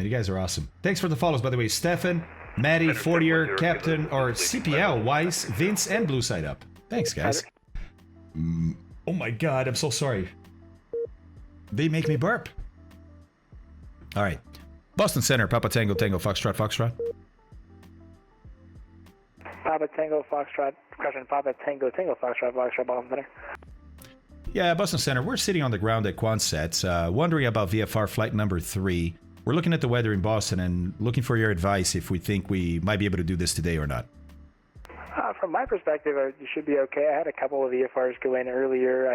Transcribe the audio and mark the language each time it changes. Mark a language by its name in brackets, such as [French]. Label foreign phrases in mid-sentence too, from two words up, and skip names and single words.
[English] You guys are awesome. Thanks for the follows, by the way. Stefan, Maddie, Fortier, Captain, or CPL, Weiss, Vince, and Blue Side Up. Thanks, guys. Oh my God, I'm so sorry. They make me burp. All right. Boston Center, Papa Tango, Tango, Foxtrot, Foxtrot. Papa Tango, Foxtrot, question, Papa Tango, Tango, Foxtrot, Foxtrot, Boston Center. Yeah, Boston Center. We're sitting on the ground at Quonset, wondering about VFR flight number 3. We're looking at the weather in Boston and looking for your advice if we think we might be able to do this today or not. From my perspective, you should be okay. I had a couple of VFRs go in earlier.